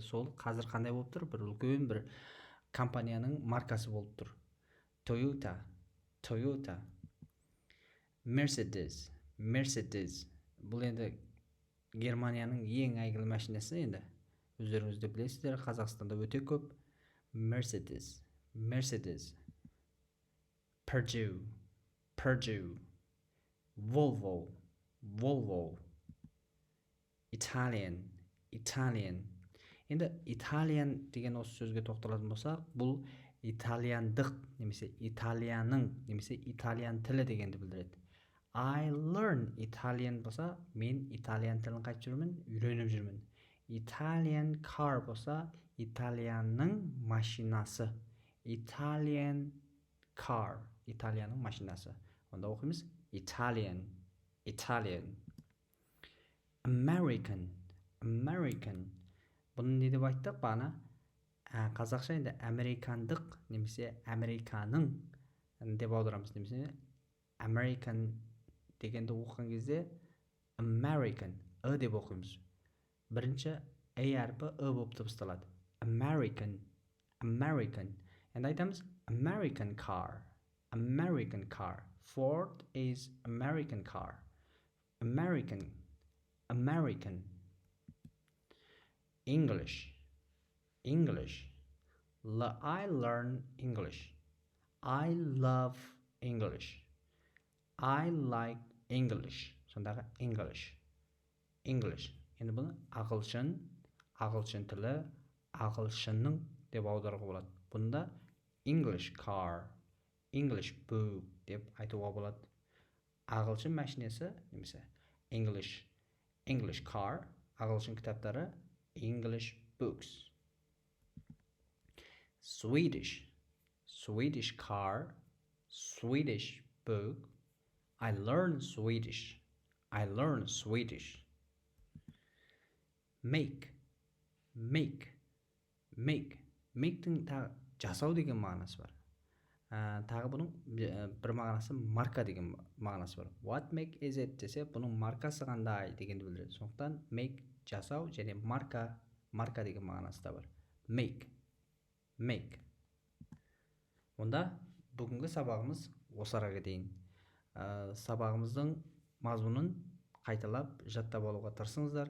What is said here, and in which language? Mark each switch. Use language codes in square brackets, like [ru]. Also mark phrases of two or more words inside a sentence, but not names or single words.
[kk] Сол қазір қандай болып тұр? Бір үлкен бір компанияның маркасы болып тұр. Toyota. Mercedes. Бұл енді Германияның ең әйгілі машинасы енді. Өздеріңізді білесіздер, Қазақстанда өте көп. Mercedes. Purdue. Volvo. Italian. Енді Italian деген осы сөзге тоқталатын болсақ, бұл итальяндық немесе италияның немесе итальян тілі дегенді білдіреді. [en] I learn Italian [kk] болса, мен итальян тілін қайтып жүрмін, үйреніп жүрмін. [en] Italian car [kk] болса, итальянның машинасы. [en] Italian car, [kk] итальянның машинасы. Онда оқимыз Italian. American. Бұны не деп айттық бағана? Қазақша енді американдық немесе американың деп аударамыз, немесе American дегенді оқыған кезде American деп оқимыз. Бірінші әрпі болып дыбысталады. American. Енді айтамыз [en] American car. Ford is American car. American. English. I learn English. I love English. I like English. [kk] Сондағы English. Енді бұны ағылшын тілі, ағылшынның деп аударуға болады. Бұнда [en] English car, English book [kk] деп айтуға болады. Ағылшын машинесі немесе [en] English car, [kk] ағылшын кітаптары [en] English books. Swedish car, Swedish book. I learn Swedish. make, [kk] make'тің жасау деген мағынасы бар. Тағы бұның бір мағынасы марка деген мағынасы бар. [en] What make is it [kk] десе, бұның маркасы қандай дегенді білдіреді. Сондықтан make жасау және марка деген мағынасы да бар. Make. Онда бүгінгі сабағымыз осы араға дейін. Сабағымыздың мазмұнын қайталап жаттап алуға тырысыңыздар.